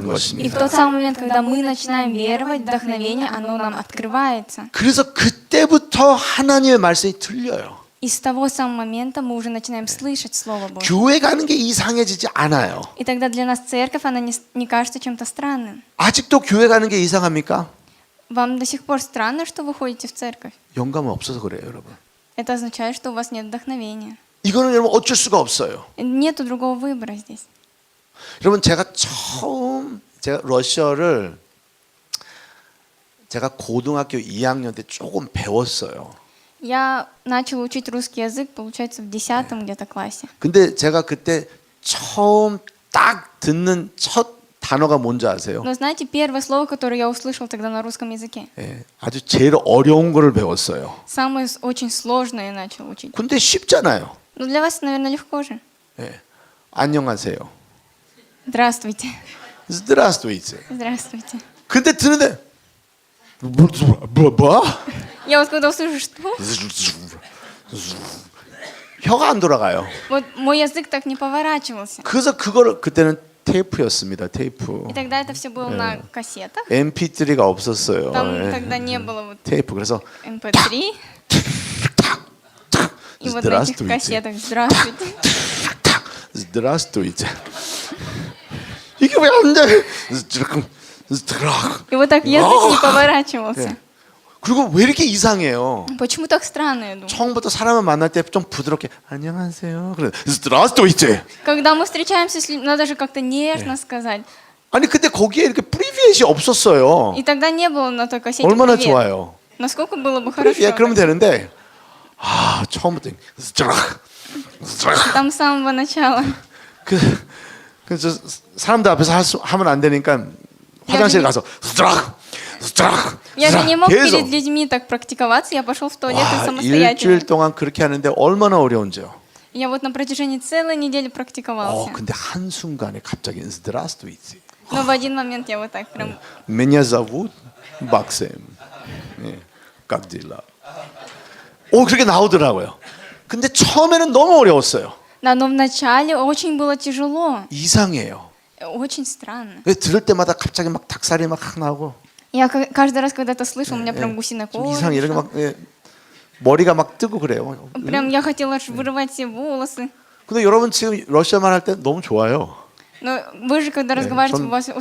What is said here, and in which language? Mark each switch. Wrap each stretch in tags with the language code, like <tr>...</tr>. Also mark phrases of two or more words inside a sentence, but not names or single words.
<ru>И в</ru> <ko>것입니다.</ko> <ru>тот самый момент, когда мы начинаем веровать, вдохновение, оно нам открывается.</ru> <ko>그래서 그때부터 하나님의 말씀이 들려요.</ko> <ru>И с того самого момента мы уже начинаем слышать Слово Божье.</ru> <ko>교회 가는 게 이상해지지 않아요.</ko> <ru>И тогда для нас церковь, она не кажется чем-то странным.</ru> <ko>아직도 교회 가는 게 이상합니까?</ko> <ru>Вам до сих пор странно, что вы ходите в церковь?</ru> <ko>영감은 없어서 그래요, 여러분.</ko> <ru>Это означает, что у вас нет вдохновения.</ru> <ko>이거는 여러분 어쩔 수가 없어요.</ko> <ru>Нету другого выбора здесь.</ru> <ko>여러분 제가 러시아를 제가 고등학교 2학년 때 조금 배웠어요.</ko> <ru>Я начала учить русский язык, получается, в 10 где-то классе.</ru> <ko>근데 제가 그때 처음 딱 듣는 첫 단어가 뭔지 아세요?</ko> <ru>Но знаете, первое слово, которое я услышала тогда на русском языке,</ru> <ko>예, 아주 제일 어려운 거를 배웠어요.</ko> <ru>самое очень сложное я начала учить.</ru> <ko>근데 쉽잖아요.</ko> <ru>Ну, для вас, наверное, легко же.</ru> <ko>예, 안녕하세요.</ko> <ru>Здравствуйте. Здравствуйте. Здравствуйте.</ru> <ko>근데 듣는데 뭐?</ko> <ru>Я вот когда услышу, что?</ru> <ko>혀가 안 돌아가요.</ko> <ru>Вот мой язык так не поворачивался.</ru> <ko>그래서 그거를 그때는 테이프였습니다. 테이프.</ko> <ru>И тогда это все было на кассетах.</ru> <ko>MP3가 없었어요.</ko> <ru>Там</ru> <ko>예.</ko> <ru>тогда не было вот</ru> <ko>테이프. 그래서</ko> <ru>MP3. И вот на этих кассетах «Здравствуйте». Здравствуйте.</ru> <ko>이게 왜 안 돼?</ko> <ru>И вот так язык не поворачивался.</ru> <ko>그리고 왜 이렇게 이상해요?</ko> <ru>Почему так странно, я думаю?</ru> <ko>처음부터 사람을 만날 때 좀 부드럽게 안녕하세요. 그래.</ko> <ru>Здравствуйте. Когда мы встречаемся с людьми, надо же как-то нежно сказать.</ru> <ko>아니 근데 거기에 이렇게 프리비엣이 없었어요.</ko> <ru>И тогда не было на той кассете</ru> <ko>얼마나</ko> <ru>«Привет».</ru> <ko>좋아요.</ko> <ru>Насколько было бы хорошо.</ru> <ko>프리비엣 그러면 되는데 처음부터</ko> <ru>Там с самого начала.</ru> <ko>그래서 사람들 앞에서 하면 안 되니까 화장실 가서</ko> <ru>Я же не мог</ru> <ko>계속.</ko> <ru>перед людьми так практиковаться, я пошел в туалет</ru> <ko>와,</ko> <ru>самостоятельно.</ru> <ko>일주일 동안 그렇게 하는데 얼마나 어려운지요.</ko> <ru>Я вот на протяжении целой недели практиковался.</ru> <ko>근데 한 순간에 갑자기 Здравствуйте.</ko> <ru>Но в один момент я вот так прям... Меня зовут Максим. 예, как дела?</ru> <ko>그렇게 나오더라고요. 근데 처음에는 너무 어려웠어요.</ko> <ru>Да, но вначале очень было тяжело.</ru> <ko>이상해요.</ko> <ru>Очень странно.</ru> <ko>들을 때마다 갑자기 막 닭살이 막 나고</ko> <ru>Я каждый раз, когда это слышал, у меня прям гусиная</ru> <ko>좀</ko> <ru>кожа.</ru> <ko>이상해. 이렇게 막 머리가 막 뜨고 그래요.</ko> <ru>Прям я хотела аж вырывать все волосы.</ru> <ko>근데 여러분 지금 러시아말 할 때 너무 좋아요.</ko> <ru>Но вы же, когда разговариваете,</ru> <ko>전</ko>